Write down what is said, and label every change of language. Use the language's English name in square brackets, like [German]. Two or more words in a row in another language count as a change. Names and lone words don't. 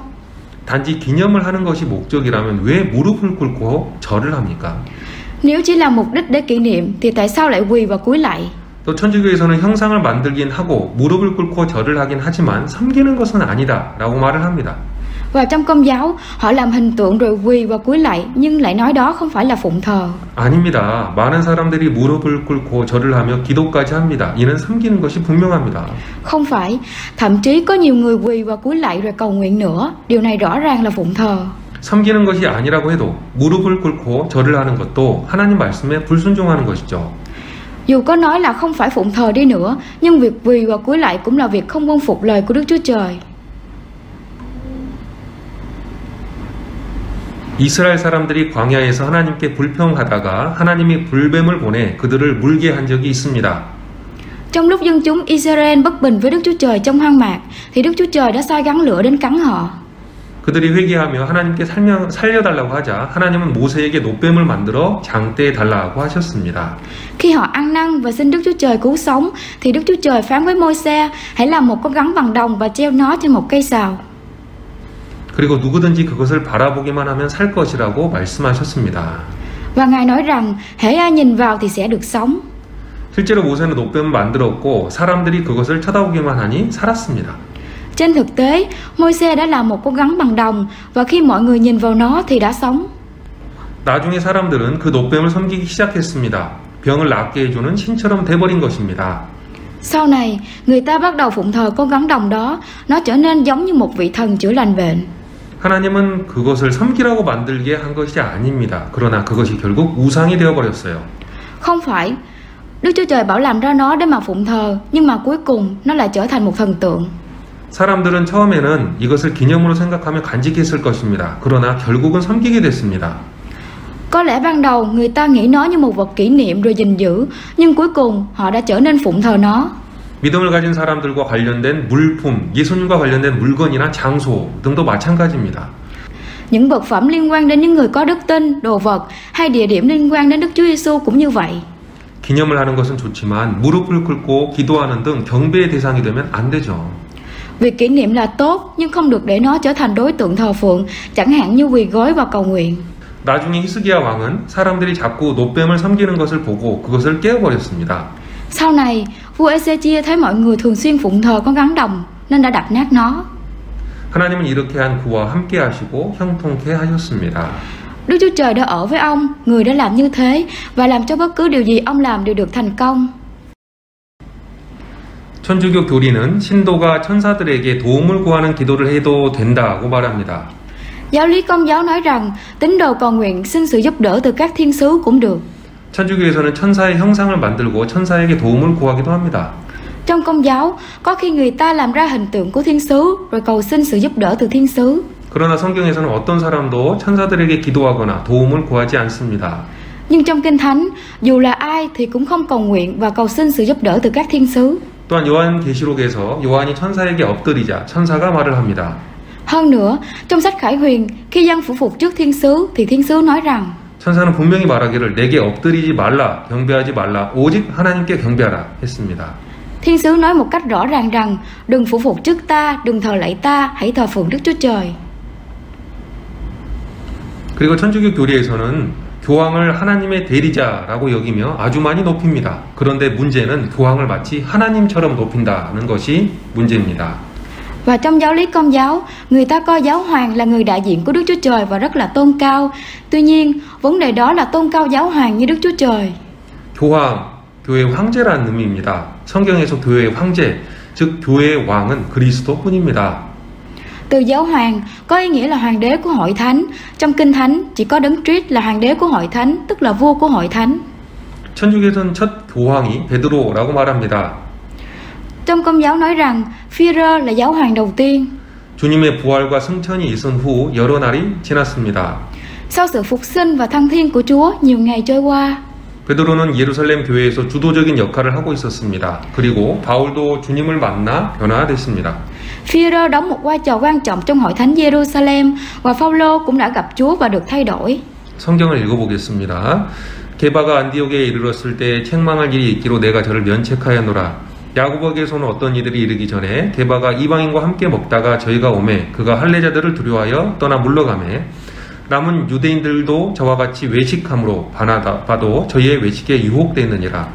[Korean] 단지 기념을 하는 것이 목적이라면 왜 무릎을 꿇고 절을 합니까? [Vietnamese] Nếu chỉ là mục đích để kỷ niệm thì tại sao lại quỳ và cúi lạy? [Korean] 또 천주교에서는 형상을 만들긴 하고 무릎을 꿇고 절을 하긴 하지만 섬기는 것은 아니다라고 말을 합니다. [Vietnamese] Và trong Công giáo, họ làm hình tượng rồi quỳ và cúi lạy nhưng lại nói đó không phải là phụng thờ. [Korean] 아닙니다. 많은 사람들이 무릎을 꿇고 절을 하며 기도까지 합니다. 이는 섬기는 것이 분명합니다. [Vietnamese] Không phải, thậm chí có nhiều người quỳ và cúi lạy rồi cầu nguyện nữa. Điều này rõ ràng là phụng thờ. [Korean] 섬기는 것이 아니라고 해도 무릎을 꿇고 절을 하는 것도 하나님 말씀에 불순종하는 것이죠. [Vietnamese] Dù có nói là không phải phụng thờ đi nữa, nhưng việc quỳ và cúi lạy cũng là việc không vâng phục lời của Đức Chúa Trời. [Korean] 이스라엘 사람들이 광야에서 하나님께 불평하다가 하나님이 불뱀을 보내 그들을 물게 한 적이 있습니다. [Vietnamese] Trong lúc dân chúng Israel bất bình với Đức Chúa Trời trong hoang mạc, thì Đức Chúa Trời đã sai rắn lửa đến cắn họ. [Korean] 그들이 회개하며 하나님께 살려달라고 하자 하나님은 모세에게 노뱀을 만들어 장대에 달라고 하셨습니다. [Vietnamese] Khi họ ăn năn và xin Đức Chúa Trời cứu sống, thì Đức Chúa Trời phán với Môi-se: hãy làm một con rắn bằng đồng và treo nó trên một cây sào. [Korean] 그리고 누구든지 그것을 바라보기만 하면 살 것이라고 말씀하셨습니다. [Vietnamese] Và Ngài nói rằng hễ ai nhìn vào thì sẽ được sống. [Korean] 실제로 모세는 노뱀을 만들었고 사람들이 그것을 쳐다보기만 하니 살았습니다. [Vietnamese] Trên thực tế, Môi-se đã làm một con rắn bằng đồng và khi mọi người nhìn vào nó thì đã sống. [Korean] 나중에 사람들은 그 노뱀을 섬기기 시작했습니다. 병을 낫게 해주는 신처럼 돼버린 것입니다. [Vietnamese] Sau này, người ta bắt đầu phụng thờ con rắn đồng đó, nó trở nên giống như một vị thần chữa lành bệnh. [Korean] 하나님은 그것을 섬기라고 만들게 한 것이 아닙니다. 그러나 그것이 결국 우상이 되어버렸어요. [Vietnamese] Không phải, Đức Chúa Trời bảo làm ra nó để mà phụng thờ, nhưng mà cuối cùng nó lại trở thành một thần tượng. [Korean] 사람들은 처음에는 이것을 기념으로 생각하며 간직했을 것입니다. 그러나 결국은 섬기게 됐습니다. [Vietnamese] Có lẽ ban đầu người ta nghĩ nó như một vật kỷ niệm rồi gìn giữ, nhưng cuối cùng họ đã trở nên phụng thờ nó. [Korean] 믿음을 가진 사람들과 관련된 물품, 예수님과 관련된 물건이나 장소 등도 마찬가지입니다. [Vietnamese] Những vật phẩm liên quan đến những người có đức tin, đồ vật hay địa điểm liên quan đến Đức Chúa Giêsu cũng như vậy. [Korean] 기념을 하는 것은 좋지만 무릎을 꿇고 기도하는 등 경배의 대상이 되면 안 되죠. [Vietnamese] Việc kỷ niệm là tốt, nhưng không được để nó trở thành đối tượng thờ phượng, chẳng hạn như quỳ gối và cầu nguyện. [Korean] 나중에 히스기야 왕은 사람들이 자꾸 노뱀을 섬기는 것을 보고 그것을 깨어버렸습니다. [Vietnamese] Sau này, vua Ê-xê-chia thấy mọi người thường xuyên phụng thờ con rắn đồng nên đã đập nát nó. [Korean] 하나님은 이렇게 한 그와 함께 하시고 형통케 하셨습니다. [Vietnamese] Đức Chúa Trời đã ở với ông, người đã làm như thế và làm cho bất cứ điều gì ông làm đều được thành công. [Korean] 천주교 교리는 신도가 천사들에게 도움을 구하는 기도를 해도 된다고 말합니다. [Vietnamese] Giáo lý Công giáo nói rằng tín đồ cầu nguyện xin sự giúp đỡ từ các thiên sứ cũng được. [Korean] 천주교에서는 천사의 형상을 만들고 천사에게 도움을 구하기도 합니다. [Vietnamese] Trong Công giáo, có khi người ta làm ra hình tượng của thiên sứ rồi cầu xin sự giúp đỡ từ thiên sứ. [Korean] 그러나 성경에서는 어떤 사람도 천사들에게 기도하거나 도움을 구하지 않습니다. [Vietnamese] Nhưng trong Kinh Thánh, dù là ai thì cũng không cầu nguyện và cầu xin sự giúp đỡ từ các thiên sứ. [Korean] 또한 요한계시록에서 요한이 천사에게 엎드리자 천사가 말을 합니다. [Vietnamese] Hơn nữa, trong sách Khải Huyền, khi dân phủ phục trước thiên sứ thì thiên sứ nói rằng [Korean] 천사는 분명히 말하기를 내게 엎드리지 말라, 경배하지 말라, 오직 하나님께 경배하라 했습니다. [Vietnamese] Thiên sứ nói một cách rõ ràng rằng đừng phủ phục trước ta, đừng thờ lạy ta, hãy thờ phượng Đức Chúa Trời. [Korean] 그리고 천주교 교리에서는 교황을 하나님의 대리자라고 여기며 아주 많이 높입니다. 그런데 문제는 교황을 마치 하나님처럼 높인다는 것이 문제입니다. [Vietnamese] Và trong giáo lý Công giáo, người ta coi giáo hoàng là người đại diện của Đức Chúa Trời và rất là tôn cao. Tuy nhiên, vấn đề đó là tôn cao giáo hoàng như Đức Chúa Trời. [Korean] 교황, 교회 황제라는 의미입니다. 성경에서 교회의 황제, 즉 교회의 왕은 그리스도뿐입니다. [Vietnamese] Từ giáo hoàng có ý nghĩa là hoàng đế của hội thánh. Trong Kinh Thánh chỉ có Đấng Christ là hoàng đế của hội thánh, tức là vua của hội thánh. [Korean] 천주교에서는 첫 교황이 베드로라고 말합니다. [Vietnamese] Trong Công giáo nói rằng Phi-rơ là giáo hoàng đầu tiên. [Korean] 주님의 부활과 승천이 있은 후 여러 날이 지났습니다. [Vietnamese] Sau sự phục sinh và thăng thiên của Chúa, nhiều ngày trôi qua. [Korean] 베드로는 예루살렘 교회에서 주도적인 역할을 하고 있었습니다. 그리고 바울도 주님을 만나 변화됐습니다. [Vietnamese] Phi-rơ đóng một vai trò quan trọng trong hội thánh Jerusalem và Phao-lô cũng đã gặp Chúa và được thay đổi. [Korean] 성경을 읽어보겠습니다. 게바가 안디옥에 이르렀을 때 책망할 일이 있기로 내가 저를 면책하였노라. 야고보에게서는 어떤 이들이 이르기 전에 게바가 이방인과 함께 먹다가 저희가 오매 그가 할례자들을 두려워하여 떠나 물러가매 남은 유대인들도 저와 같이 외식함으로 봐도 저희의 외식에 유혹되느니라.